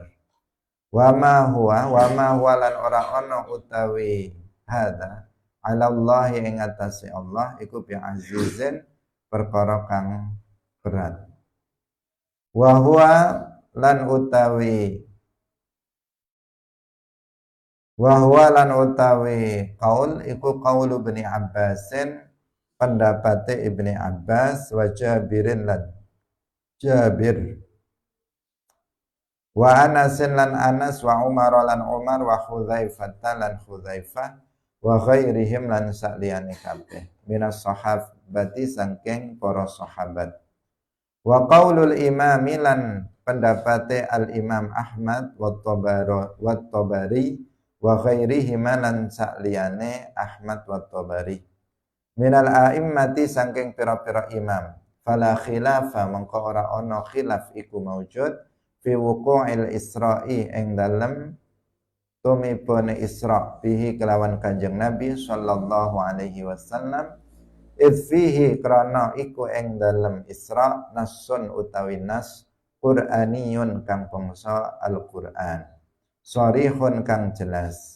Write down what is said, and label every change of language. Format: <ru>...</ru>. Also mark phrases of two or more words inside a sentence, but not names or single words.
<ar>وما هو</ar> <jv>lan ora ana utawi</jv> <ar>هذا على الله</ar> <jv>ing atase Allah iku</jv> <ar>بعزيز</ar> <jv>perkara kang berat.</jv> <ar>وهو</ar> <jv>lan utawi qaul iku</jv> <ar>قول ابن عباس,</ar> <jv>pendapate Ibnu Abbas,</jv> <ar>وجابر</ar> <jv>lan Jabir,</jv> <ar>وأنس</ar> <jv>lan Anas,</jv> <ar>وعمر</ar> <jv>lan Umar,</jv> <ar>وحذيفة</ar> <jv>lan Hudzaifah,</jv> <ar>وغيرهم</ar> <jv>lan sakliyane kabeh</jv> <ar>من الصحابة</ar> <jv>saking para sahabat.</jv> <ar>وقول الإمام</ar> <jv>lan pendapate</jv> <ar>الإمام أحمد والطبري وغيرهم</ar> <jv>lan sakliyane</jv> <ar>Ahmad والطبري من الأئمة</ar> <jv>saking pira-pira imam,</jv> <ar>فلا خلاف</ar> <jv>mengko ora ana khilaf iku</jv> <ar>موجود في وقوع الإسراء</ar> <jv>ing dalem tumipun Isra bihi kelawan Kanjeng Nabi</jv> <ar>صلى الله عليه وسلم,</ar> <jv>fihi krana iku ing dalem Isra nasun utawi nas Qur'aniyun kang bangsa Al-Qur'an, sharihun kang jelas.</jv>